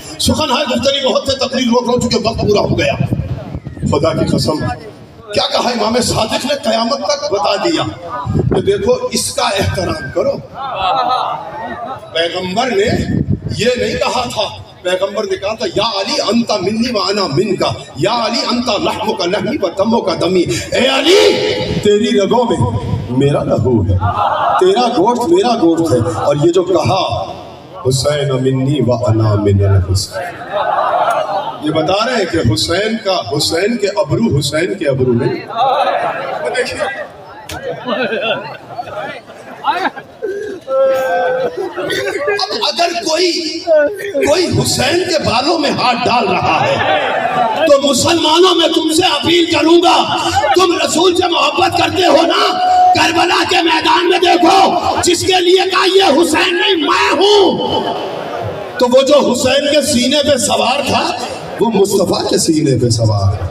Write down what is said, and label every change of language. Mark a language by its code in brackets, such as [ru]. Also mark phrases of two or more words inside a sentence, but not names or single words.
[ur] سخن ہے گفتگی بہت سے تقریر روک رہا ہوں چونکہ وقت پورا ہو گیا. خدا کی قسم کیا کہا امام صادق نے, قیامت تک بتا دیا کہ دیکھو اس کا احترام کرو. پیغمبر نے یہ نہیں کہا تھا, پیغمبر نے کہا تھا [ar] یا علی انت منی و انا منکا, یا علی انت لحمک لحمی و دمک دمی. [ur] اے علی تیری رگوں میں میرا لہو ہے, تیرا گوشت میرا گوشت ہے. اور یہ جو کہا [ar] حسین منی و انا من الحسین, [ur] یہ بتا رہے ہیں کہ حسین کے ابرو حسین کے ابرو نہیں. اب اگر کوئی حسین کے بالوں میں ہاتھ ڈال رہا ہے تو مسلمانوں میں تم سے اپیل کروں گا، تم رسول سے محبت کرتے ہو نا، کربلا کے میدان میں دیکھو جس کے لیے کہا یہ حسین نہیں میں ہوں، تو وہ جو حسین کے سینے پہ سوار تھا وہ مصطفیٰ کے سینے پہ سوار ہے۔